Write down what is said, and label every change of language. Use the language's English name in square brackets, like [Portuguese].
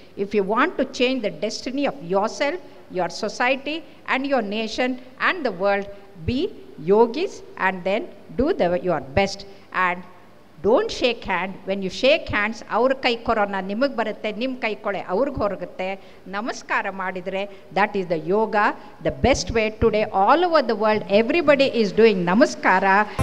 [English] If you want to change the destiny of yourself, your society and your nation and the world, be yogis and then do your best. And don't shake hand. When you shake hands, [Kannada] ಅವ್ರ ಕೈ corona ನಿಮಗೆ ಬರುತ್ತೆ, ನಿಮ್ಮ ಕೈ ಕೊಳೆ ಅವ್ರಿಗೆ ಹೊರಗುತ್ತೆ. ನಮಸ್ಕಾರ ಮಾಡಿದರೆ [English] that is the yoga, the best way. Today all over the world everybody is doing namaskara.